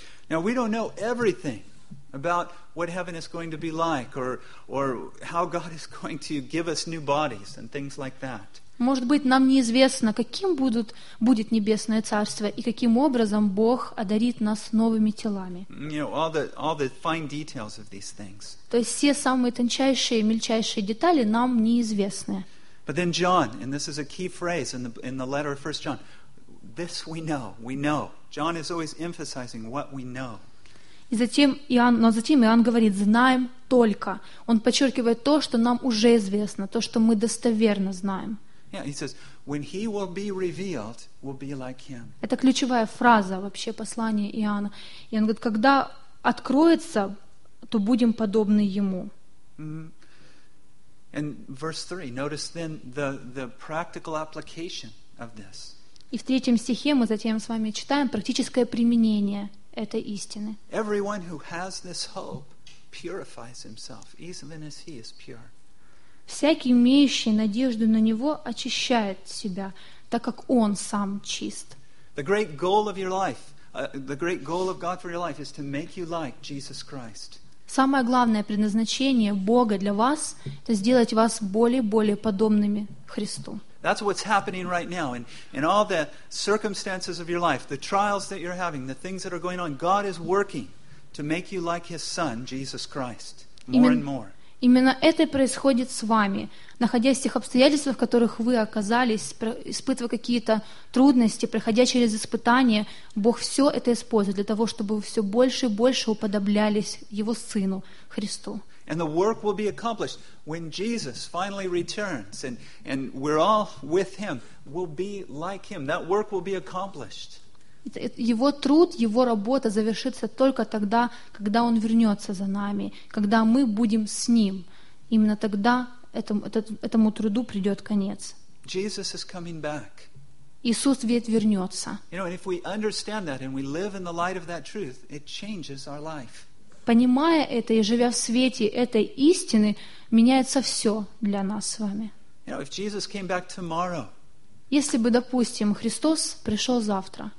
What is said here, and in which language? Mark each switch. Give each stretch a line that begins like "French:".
English: Now we don't know everything about what heaven is going to be like or how God is going to give us new bodies and things like that.
Russian: Может быть, нам неизвестно, каким будет небесное царство и каким образом Бог одарит нас новыми телами.
English: You know, all the fine details of these things.
Russian: То есть все самые тончайшие, мельчайшие детали нам неизвестны.
English: But then John, and this is a key phrase in the letter of 1 John, this we know. John is always emphasizing what we know.
Russian: Но затем Иоанн говорит, знаем только. Он подчеркивает то, что нам уже известно, то, что мы достоверно знаем.
English: Yeah, he says, when he will be revealed, we'll be like him.
Russian: Это ключевая фраза вообще послания Иоанна. И он говорит, когда откроется, то будем подобны ему. Mm-hmm.
English: And verse 3, notice then the practical application of this.
Russian: И в третьем стихе мы затем с вами читаем практическое применение. Это истины.
English: Everyone who has this hope purifies himself, even as he is pure.
Russian: Всякий, имеющий надежду на него, очищает себя, так как он сам чист.
English: The great goal of your life, the great goal of God for your life is to make you like Jesus Christ.
Russian: Самое главное предназначение Бога для вас — это сделать вас более подобными Христу.
English: That's what's happening right now in all the circumstances of your life, the trials that you're having, the things that are going on. God is working to make you like His Son, Jesus Christ, more and more.
Russian: Именно это происходит с вами. Находясь в тех обстоятельствах, в которых вы оказались, испытывая какие-то трудности, проходя через испытания, Бог все это использует для того, чтобы вы все больше и больше уподоблялись Его Сыну, Христу.
English: And the work will be accomplished when Jesus finally returns and we're all with Him. We'll be like Him. That work will be accomplished.
Russian: Его труд, его работа завершится только тогда, когда Он вернется за нами, когда мы будем с Ним. Именно тогда этому труду придет конец.
English: Jesus is coming back.
Russian: Иисус ведь вернется.
English: You know, and if we understand that and we live in the light of that truth, it changes our life.
Russian: Понимая это и живя в свете этой истины, меняется все для нас с вами.
English: You know, if Jesus came back tomorrow,
Russian: если бы, допустим, Христос пришел завтра,